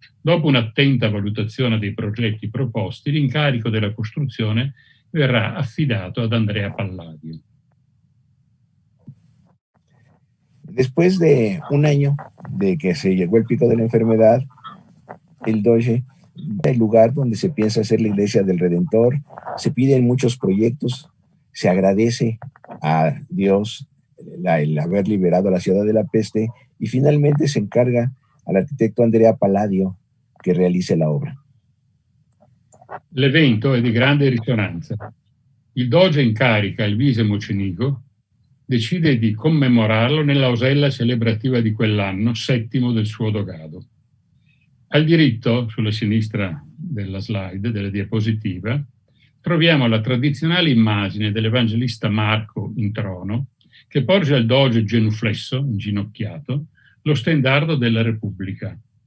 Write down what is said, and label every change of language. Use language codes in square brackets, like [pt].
[it] Dopo un'attenta valutazione dei progetti proposti, l'incarico della costruzione verrà affidato ad Andrea Palladio. [es] Después de un año de que se llegó el pico de la enfermedad, el Doge va al lugar donde se piensa hacer la iglesia del Redentor, se piden muchos proyectos, se agradece a Dios el haber liberado a la ciudad de la peste y finalmente se encarga al arquitecto Andrea Palladio [it] che realizzi [es] la obra. [it] L'evento è di grande risonanza. Il Doge incarica Alvise Mocenigo, decide di commemorarlo nell'ausella celebrativa di quell'anno, settimo del suo dogado. Al diritto, sulla sinistra della slide, della diapositiva, troviamo la tradizionale immagine dell'evangelista Marco in trono, che porge al Doge genuflesso, inginocchiato, lo stendardo della Repubblica.